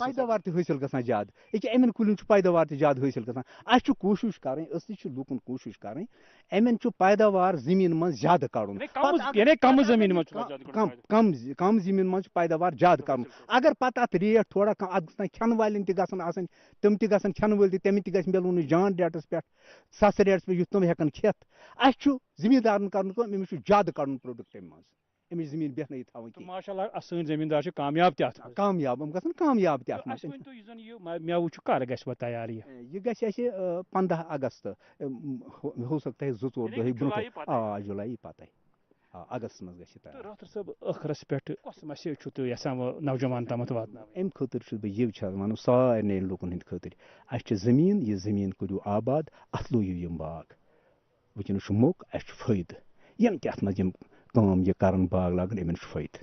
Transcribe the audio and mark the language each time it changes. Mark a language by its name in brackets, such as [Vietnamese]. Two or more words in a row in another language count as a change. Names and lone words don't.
[Kashmiri] حٲصِل گژھان زیادٕ أکیاہ یِمن کُلٮ۪ن چھُ پیداوار تہِ زیادٕ حٲصِل گژھان اَسہِ چھُ کوٗشِش کرٕنۍ أسۍ تہِ چھِ لُکن کوٗشِش کرٕنۍ یِمن چھُ پیداوار زٔمیٖن منٛز زیادٕ کڑُن کم زٔمیٖن منٛز چھُ پیداوار زیادٕ کرُن اگر پتہٕ اتھ ریٹ تھوڑا کم اتھ گژھن کھٮ۪نہٕ والٮ۪ن تہِ گژھن آسٕنۍ تِم تہِ گژھن کھٮ۪نہٕ وٲلۍ تہِ تِمن تہِ گژھِ مِلُن جان ریٹس پٮ۪ٹھ سستہٕ ریٹس پٮ۪ٹھ یُتھ تِم ہٮ۪کن کھٮ۪تھ اَسہِ چھُ زٔمیٖندارن کرُن کٲم أمِس چھُ زیادٕ کڑُن پروڈکٹ امہِ منٛز أمِس زٔمیٖن بیٚہنٲیِتھ تھاوٕنۍ ماشاء اللہ سٲنۍ زٔمیٖندار چھِ کامیاب تہِ اتھ کامیاب یِم گژھن کامیاب تہِ اتھ منٛز مٮ۪وٕ چھُ کر گژھِ وۄنۍ تیار یہِ گژھِ اَسہِ 15 اگست [Urdu] ہو سکتا ہے [Kashmiri] 2-4 دۄہ برونٛٹھ جُلائی پتے اگستس منٛز گژھِ یہِ ڈاکٹر صٲب ٲخرس پٮ۪ٹھ کۄس مسیج چھُو تُہۍ یژھان نوجوان تامتھ واتناوٕنۍ امہِ خٲطرٕ چھُس بہٕ یہِ چھَس وَنُن سارنٕے لُکن ہٕنٛدِ خٲطرٕ اَسہِ چھِ زٔمیٖن یہِ زٔمیٖن کٔرِو آباد اتھ لوٗیِو یِم باغ وٕنکیٚنس چھُ موقعہٕ اَسہِ چھُ فٲیدٕ یِم تہِ اتھ منٛز یِم کٲم یہِ کرن باغ لاگن یِمن چھُ فٲیدٕ